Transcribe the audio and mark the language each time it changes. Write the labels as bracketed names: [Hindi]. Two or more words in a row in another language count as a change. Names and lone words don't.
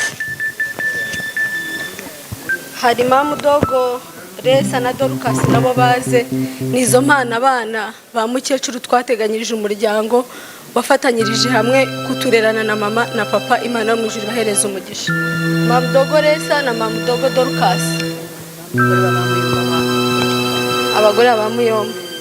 [Kinyarwanda] hari mamu dogo Resa na Dorcas nabo baze nizo mpano abana ba mukecuru twateganyirije umuryango wafatanyirije hamwe kuturerana na mama na papa Imana mu ijuru bahereza umugisha mamu dogo Resa na mamu dogo Dorcas abagore ba muyomba